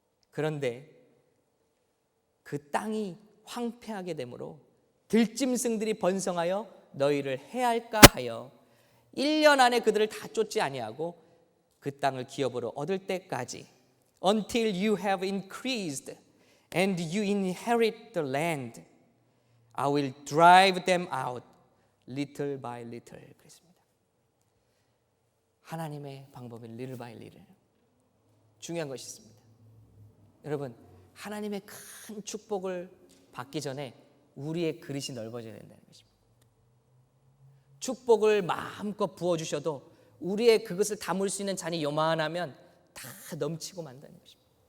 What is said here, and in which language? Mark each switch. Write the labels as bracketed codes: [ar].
[ko] 그런데 그 땅이 황폐하게 되므로 들짐승들이 번성하여 너희를 해할까 하여 1년 안에 그들을 다 쫓지 아니하고 그 땅을 기업으로 얻을 때까지 [en] until you have increased and you inherit the land, I will drive them out little by little. [ko] 그랬습니다. 하나님의 방법은 [en] little by little. [ko] 중요한 것이 있습니다. 여러분, 하나님의 큰 축복을 받기 전에 우리의 그릇이 넓어져야 된다는 것입니다. 축복을 마음껏 부어주셔도 우리의 그것을 담을 수 있는 잔이 요만하면 다 넘치고 만다는 것입니다.